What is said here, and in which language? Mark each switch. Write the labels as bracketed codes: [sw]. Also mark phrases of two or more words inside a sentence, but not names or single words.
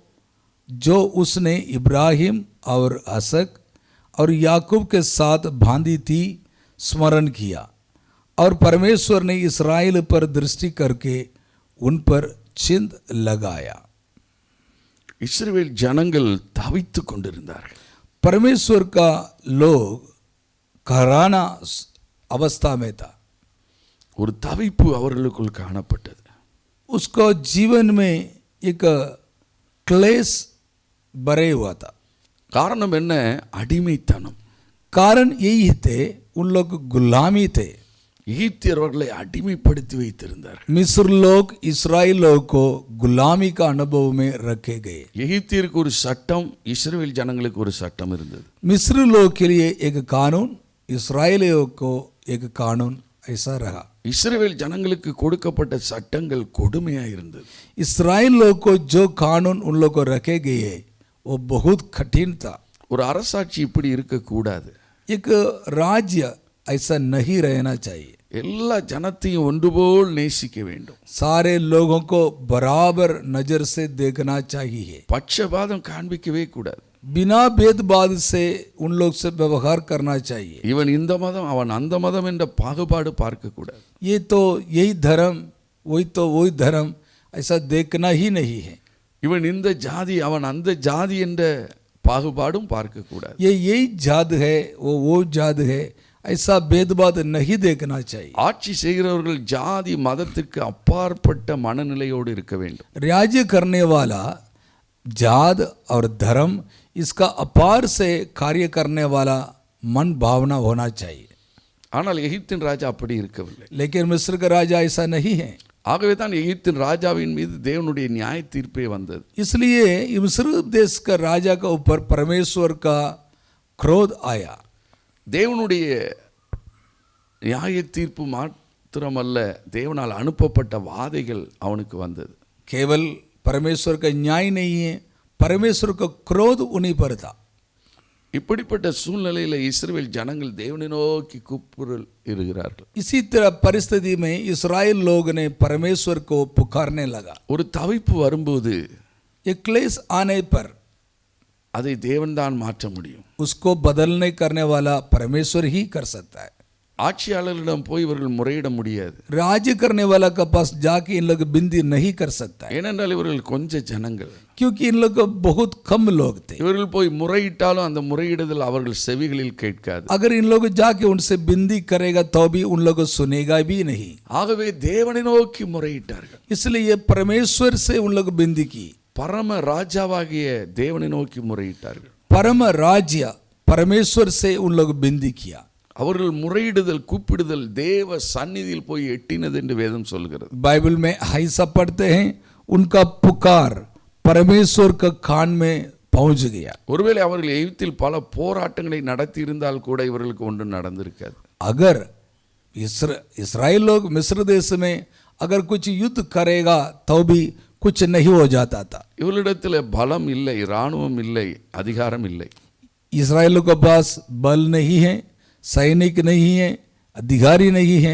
[hi] जो उसने इब्राहिम और असक और याकूब के साथ बांधी थी स्मरण किया और परमेश्वर ने इस्राएल पर दृष्टि करके उन पर चिन्ह लगाया. [ta] இஸ்ரவேல் ஜனங்கள் தவித்துக் கொண்டிருந்தார்கள். [hi] परमेश्वर का लोग कराहना अवस्था में था. [ta] ஒரு தவிப்பு அவர்களுக்குள் காணப்பட்டது. [hi] उसको जीवन में एक क्लेश भरे हुआ था. [ta] காரணம் என்ன? அடிமைத்தனம். [hi] कारण यही थे, उन लोग गुलामी थे. [ta] எகிப்தியர் அவர்களை அடிமைப்படுத்தி வைத்திருந்தார்கள். [hi] मिस्र लोग इस्राएल लोगों को गुलामी का अनुभव में रखे गए. [ta] எகிப்தியருக்கு ஒரு சட்டம், இஸ்ரவேல் ஜனங்களுக்கு ஒரு சட்டம் இருந்தது. [hi] मिस्र लोग के लिए एक कानून, इस्राएलियों को एक कानून ऐसा रहा. [ta] இஸ்ரவேல் ஜனங்களுக்கு கொடுக்கப்பட்ட சட்டங்கள் கொடுமையா இருந்தது. [hi] इस्राएल लोग को जो कानून उन लोग को रखे गए वो बहुत कठिन था. [ta] ஒரு அரசாட்சி இப்படி இருக்கக்கூடாது. [hi] एक राज्य ऐसा नहीं रहना चाहिए. [ta] எல்லா ஜனத்தையும் ஒன்றுபோல் நேசிக்க வேண்டும். [hi] सारे लोगों को बराबर नजर से देखना चाहिए. [ta] பட்சபாதம் காண்பிக்கவே கூடாது. [hi] बिना भेदभाव से उन लोग से व्यवहार करना चाहिए. [ta] இவன் இந்த மதம் அவன் அந்த மதம் என்ற பாகுபாடு பார்க்க கூடாது. [hi] ये तो यही धर्म, वही तो वही धर्म, ऐसा देखना ही नहीं है. [ta] இவன் இந்த ஜாதி அவன் அந்த ஜாதி என்ற பாகுபாடும் பார்க்க கூடாது. [hi] ये यही जात है, वो जात है, ऐसा भेदभाव नहीं देखना चाहिए. [ta] ஆட்சி செய்கிறவர்கள் ஜாதி மதத்திற்கு அப்பாற்பட்ட மனநிலையோடு இருக்க வேண்டும். [hi] राज्य करने वाला जात और धर्म इसका अपार से कार्य करने वाला मन भावना होना चाहिए. [ta] ஆனால் எகிப்தின் ராஜா அப்படி இருக்கவில்லை. [hi] लेकिन मिस्र का राजा ऐसा नहीं है. [ta] ஆகவே தான் எகிப்தின் ராஜாவின் மீது தேவனுடைய நியாய தீர்ப்பே வந்தது. [hi] इसलिए मिस्र देश का राजा का ऊपर परमेश्वर का क्रोध आया. [ta] தேவனுடைய நியாய தீர்ப்பு மாத்திரமல்ல, தேவனால் அனுப்பப்பட்ட வாதைகள் அவனுக்கு வந்தது. [hi] केवल परमेश्वर का न्याय नहीं है, परमेश्वर का क्रोध उन्हीं पर था. [ta] இப்படிப்பட்ட சூழ்நிலையில் இஸ்ரவேல் ஜனங்கள் தேவனை நோக்கி கூப்பிடுகிறார்கள் இருக்கிறார்கள். [hi] इसी तरह परिस्थिति में इस्राएल लोग ने परमेश्वर को पुकारने लगा. [ta] ஒரு தவிப்பு வரும்போது [hi] एक क्लेश आने पर [ta] அதை தேவன்தான் மாற்ற முடியும். [hi] उसको बदलने करने वाला परमेश्वर ही कर सकता है. [ta] ஆட்சியாளர்களிடம் போய் இவர்கள் முறையிட முடியாது. [hi] राज्य करने वाला के पास जाके इन लोग बिंदी नहीं कर सकता है. [ta] ஏனென்றால் இவர்கள் கொஞ்ச ஜனங்கள். [hi] क्योंकि इन लोग बहुत कम लोग थे. [ta] இவர்கள் போய் முறையிட்டாலும் அந்த முறையிடுதல் அவர்கள் செவிகளில் கேட்காது. [hi] अगर इन लोग जाके उनसे बिंदी करेगा तो भी उन लोग को सुनेगा भी नहीं. [ta] ஆகவே தேவனை நோக்கி முறையிட்டார்கள். [hi] इसलिए परमेश्वर से उन लोग बिंदी की. [ta] பரம ராஜாவாகிய தேவனை நோக்கி முறையிட்டார்கள். [hi] परम राज्य परमेश्वर से उन लोग बिंदी किया. [ta] அவர்கள் முறையிடுதல் கூப்பிடுதல் தேவ சந்நிதியில் போய் எட்டினது என்று வேதம் சொல்கிறது. [hi] बाइबल में ऐसा पढ़ते हैं, उनका पुकार परमेश्वर का कान में पहुंच गया। [ta] ஒருவேளை அவர்கள் எகிப்தில் பல போராட்டங்களை நடத்தி இருந்தால் கூட இவர்களுக்கு ஒன்றும் நடந்திருக்காது. [hi] अगर इसराइल लोग मिस्र देश में अगर कुछ युद्ध करेगा तो भी कुछ नहीं हो जाता था। [ta] இவர்களிடத்தில் பலம் இல்லை, இராணுவம் இல்லை, அதிகாரம் இல்லை. [hi] इसराइलों के पास बल नहीं है, सैनिक नहीं है, अधिकारी नहीं है।